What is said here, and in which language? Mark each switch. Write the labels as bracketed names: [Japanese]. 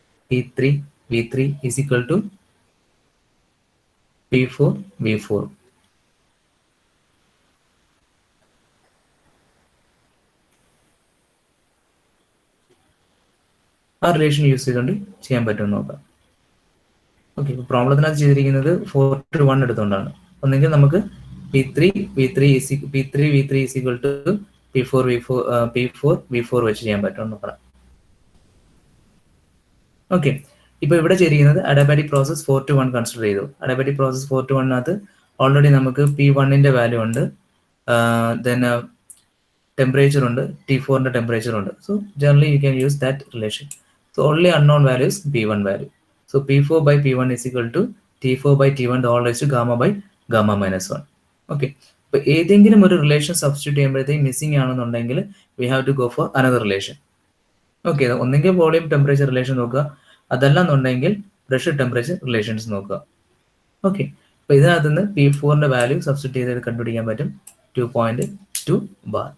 [English] P3 is equal to P4 [Malayalam] ആ relation use ചെയ്തുകൊണ്ട് ചെയ്യാൻ പറ്റുമെന്ന് നോക്കാം. ഓക്കെ, ഇപ്പോൾ പ്രോബ്ലത്തിനകത്ത് ചെയ്തിരിക്കുന്നത് 4:1 എടുത്തുകൊണ്ടാണ്. ഒന്നെങ്കിൽ നമുക്ക് [English] P3 V3 is equal to P4 V4 [Malayalam] വെച്ച് ചെയ്യാൻ പറ്റുമെന്ന് നോക്കാം. ഓക്കെ, ഇപ്പൊ ഇവിടെ ചെയ്തിരിക്കുന്നത് അഡാബാറ്റിക് പ്രോസസ് 4:1 കൺസിഡർ ചെയ്തു. അഡാബാറ്റിക് പ്രോസസ് 4:1 ഓൾറെഡി നമുക്ക് P1ന്റെ വാല്യൂ ഉണ്ട്, ദെൻ ടെമ്പറേച്ചർ ഉണ്ട്, T4ന്റെ ടെമ്പറേച്ചർ ഉണ്ട്. [English] So generally you can use that relation. So only unknown value is P1 value. So P4 by P1 is equal to T4 by T1 the whole raised to gamma by gamma minus 1. [Malayalam] Okay, ഇപ്പൊ ഏതെങ്കിലും ഒരു relation substitute ചെയ്യുമ്പോഴത്തേക്ക് missing ആണെന്നുണ്ടെങ്കിൽ [English] We have to go for another relation. [Malayalam] Okay, ഒന്നെങ്കിൽ volume temperature relation നോക്കുക, അതല്ലെന്നുണ്ടെങ്കിൽ pressure temperature relations നോക്കുക. Okay, അപ്പൊ ഇതിനകത്ത് നിന്ന് P4ന്റെ വാല്യൂ സബ്സ്റ്റിറ്റ്യൂട്ട് ചെയ്ത് കണ്ടുപിടിക്കാൻ പറ്റും 2.2 ബാർ.